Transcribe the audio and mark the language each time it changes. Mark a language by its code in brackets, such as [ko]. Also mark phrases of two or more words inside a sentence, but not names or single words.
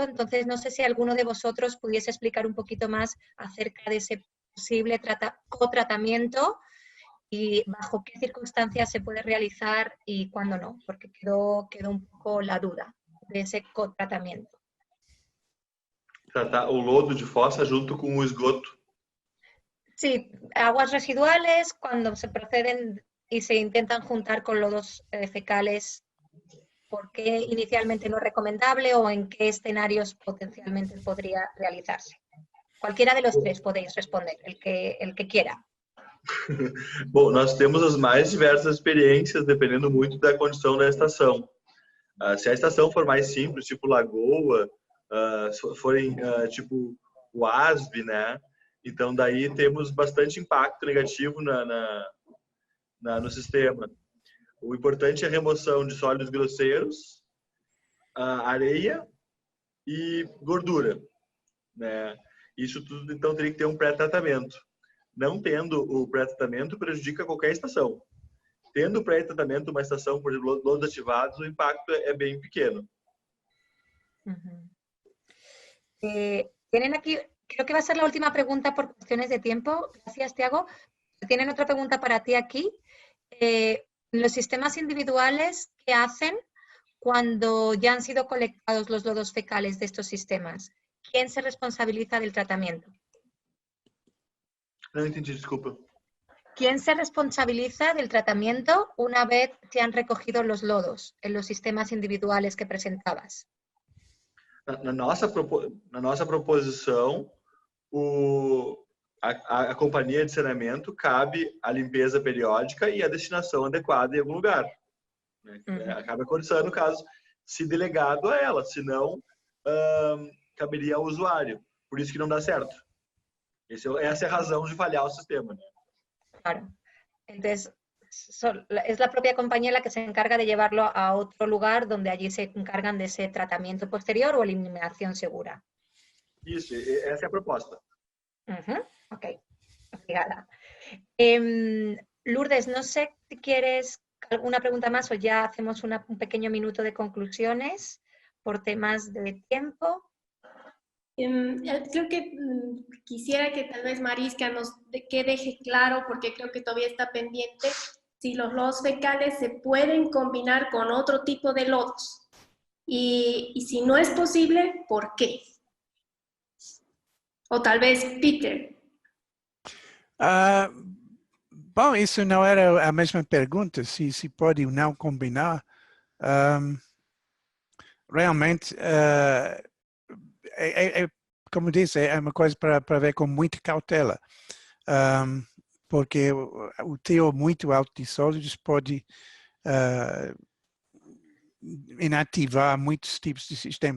[es] Entonces, no sé si alguno de vosotros pudiese explicar un poquito más acerca de ese posible cotratamiento y bajo qué circunstancias se puede realizar y cuándo no, porque quedó un poco la duda de ese cotratamiento. [pt] Tratar o lodo de fossa junto com o esgoto. [es] Sí, aguas residuales cuando se proceden y se intentan juntar con lodos fecales, ¿por qué inicialmente no es recomendable o en qué escenarios potencialmente podría realizarse? Cualquiera de los tres podéis responder, el que quiera. [pt] Bom, nós temos as mais diversas experiências, dependendo muito da condição da estação. Se a estação for mais simples, tipo lagoa, se forem tipo o ASB, né? Então, daí temos bastante impacto negativo no sistema. O importante é a remoção de sólidos grosseiros, areia e gordura, né? Isso tudo, então, teria que ter um pré-tratamento. Não tendo o pré-tratamento, prejudica qualquer estação. Tendo o pré-tratamento, uma estação, por exemplo, lodos ativados, o impacto é bem pequeno. [es] Tienen aquí, creo que va a ser la última pregunta por cuestiones de tiempo. Gracias, Tiago. Tienen otra pregunta para ti aquí. Los sistemas individuales, ¿qué hacen cuando ya han sido colectados los lodos fecales de estos sistemas? ¿Quién se responsabiliza del tratamiento? [pt] Não entendi, desculpa. [es] ¿Quién se responsabiliza del tratamiento una vez se han recogido los lodos en los sistemas individuales que presentabas? [pt] Na nossa proposição, a companhia de saneamento cabe a limpeza periódica e a destinação adequada em algum lugar. Né? Acaba acontecendo, no caso, se delegado a ela, senão caberia ao usuário. Por isso que não dá certo. Essa é a razão de falhar o sistema. Né? [es] Claro. Entonces, es la propia compañía la que se encarga de llevarlo a otro lugar donde allí se encargan de ese tratamiento posterior o eliminación segura. [pt] Isso, essa é a proposta. Ok, obrigada. [es] Lourdes, no sé si quieres alguna pregunta más o ya hacemos un pequeño minuto de conclusiones por temas de tiempo. Creo que quisiera que tal vez Mariska nos deje claro, porque creo que todavía está pendiente, si los lodos fecales se pueden combinar con otro tipo de lodos. Y si no es posible, ¿por qué? O tal vez Peter. [pt] Bom, isso não era a mesma pergunta, se pode ou não combinar. Realmente, como disse, é uma coisa para ver com muita cautela, porque o teor muito alto de sólidos pode inativar muitos tipos de sistemas.